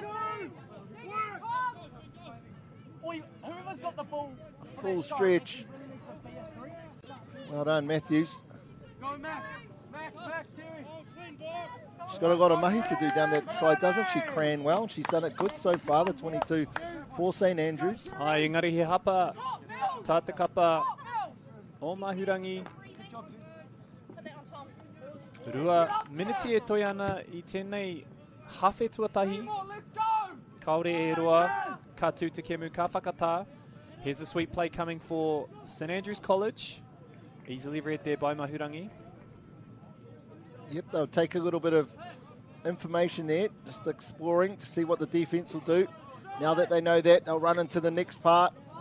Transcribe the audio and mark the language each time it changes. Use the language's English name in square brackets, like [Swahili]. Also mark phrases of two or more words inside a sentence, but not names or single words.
[English] A full stretch. Well done, Matthews. She's got a lot of mahi to do down that side, doesn't she, Cranwell? She's done it good so far, the 22 for St. Andrews. [Māori] Ai, engari he hapa, tāta kapa, o Mahurangi. Rua miniti e toi ana I tēnei hawhe tuatahi. Kaore e roa, ka tū te kemu, ka whakatā. [English] Here's a sweet play coming for St. Andrews College. Easily read there by Mahurangi. Yep, they'll take a little bit of information there, just exploring to see what the defense will do. Now that they know that, they'll run into the next part.